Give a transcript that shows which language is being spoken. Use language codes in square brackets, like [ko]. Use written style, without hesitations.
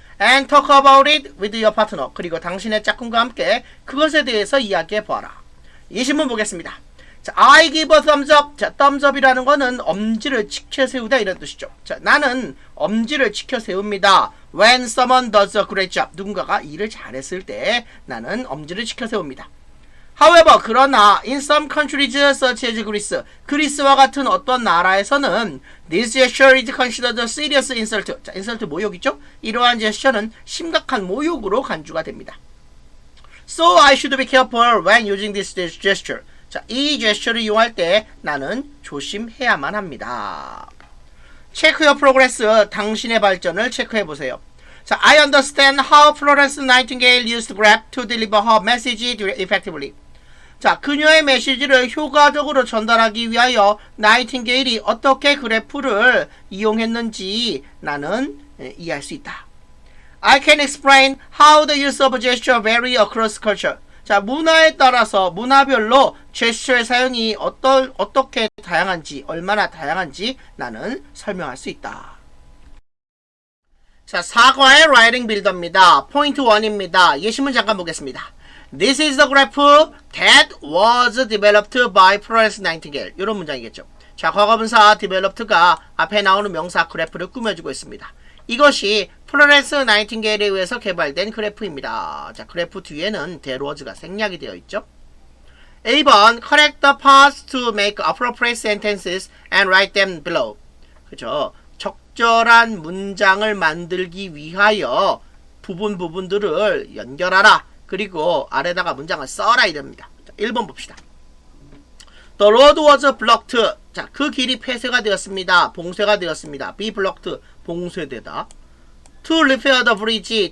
[en] And talk about it with your partner. [ko] 그리고 당신의 짝꿍과 함께 그것에 대해서 이야기해보아라. 이 신문 보겠습니다. 자, [en] I give a thumbs up. [ko] 자, thumbs up이라는 거는 엄지를 치켜 세우다 이런 뜻이죠. 자, 나는 엄지를 치켜 세웁니다. [en] When someone does a great job. [ko] 누군가가 일을 잘했을 때 나는 엄지를 치켜 세웁니다. [en] However, [ko] 그러나 [en] in some countries such as Greece. [ko] 그리스와 같은 어떤 나라에서는 [en] this gesture is considered a serious insult. [ko] 자, insult 모욕이죠. 이러한 제스처는 심각한 모욕으로 간주가 됩니다. [en] So I should be careful when using this gesture. [ko] 자, 이 제스처를 이용할 때 나는 조심해야만 합니다. [en] 체크 your progress. [ko] 당신의 발전을 체크해 보세요. [en] 자, I understand how Florence Nightingale used Grab to deliver her message effectively. [ko] 자, 그녀의 메시지를 효과적으로 전달하기 위하여 나이팅게일이 어떻게 그래프를 이용했는지 나는 이해할 수 있다. [en] I can explain how the use of gesture vary across culture. [ko] 자, 문화에 따라서 문화별로 제스처의 사용이 어떻게 다양한지, 얼마나 다양한지 나는 설명할 수 있다. 자, 사과의 라이팅 빌더입니다. 포인트 1입니다. 예시문 잠깐 보겠습니다. [en] This is the graph that was developed by Florence Nightingale. [ko] 이런 문장이겠죠. 자, 과거분사 developed가 앞에 나오는 명사 그래프를 꾸며주고 있습니다. 이것이 플로렌스 나이팅게일에 의해서 개발된 그래프입니다. 자, 그래프 뒤에는 there was가 생략이 되어 있죠. [en] A번 correct the parts to make appropriate sentences and write them below. [ko] 그죠? 적절한 문장을 만들기 위하여 부분들을 연결하라. 그리고 아래다가 문장을 써라 이럽니다. 자, 1번 봅시다. [en] The road was blocked. [ko] 자, 그 길이 폐쇄가 되었습니다. 봉쇄가 되었습니다. be blocked. 봉쇄되다. [en] To repair the bridge.